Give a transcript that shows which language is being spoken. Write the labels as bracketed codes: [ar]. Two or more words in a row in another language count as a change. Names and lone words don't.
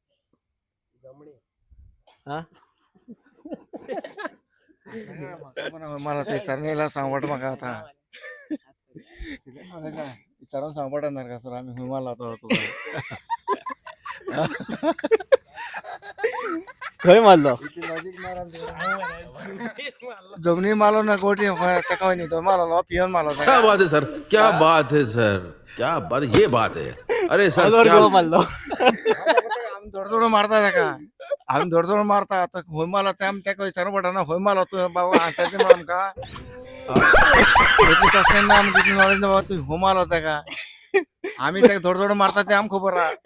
[kok] मला ते सरनेला सांगवट म्हाका आता विचारून सांगवटा नरकासुर आम्ही खंय मारला तो खंय मारलो? जमनी मारलो ना गोटी तेका न्ही तो मारलो पियोन मारलो. [hi] क्या बात है सर, क्या बात है सर, क्या बात, ये बात है. अरे सर क्या [kok] मारलो. आम्ही धडधड मारता तेका. आम्ही धडधड मारता आता खंय मारला ते आमी तेका विचारूंक पडना खंय मारलो तूं बाबा आन्सर दी आमकां. कसलें ना आमकां तितली नॉलेज ना बाबा तूं खंय मारलो तेका. आमी तेका धडधड मारता ते आमकां खबर आहा.